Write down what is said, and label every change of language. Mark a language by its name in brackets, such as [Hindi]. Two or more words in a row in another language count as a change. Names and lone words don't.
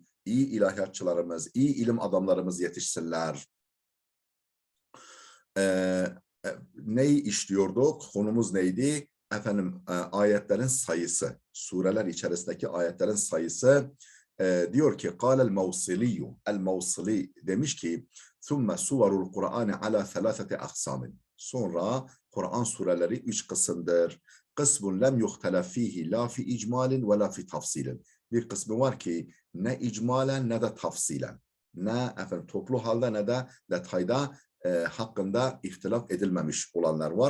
[Turkish] İyi ilahiyatçılarımız, iyi ilim adamlarımız yetişsinler. Neyi işliyorduk? Konumuz neydi? Ayetlerin sayısı, sureler içerisindeki ayetlerin sayısı. Diyor ki, [Arabic] قال الموصلي, [Turkish] el-Mevsili demiş ki, [Arabic] ثُمَّ سُوَرُ الْقُرْآنِ عَلَى ثَلَاثَةِ أَقْسَامٍ. [Turkish] Sonra Kur'an sureleri 3 kısımdır. [Arabic] قسم لم يختلف فيه لا في إجمال ولا في تفصيل. [Turkish] Bir kısmı var ki ne icmalen ne de tafsilen, ne toplu halde ne de detayda hakkında ihtilaf edilmemiş olanlar var.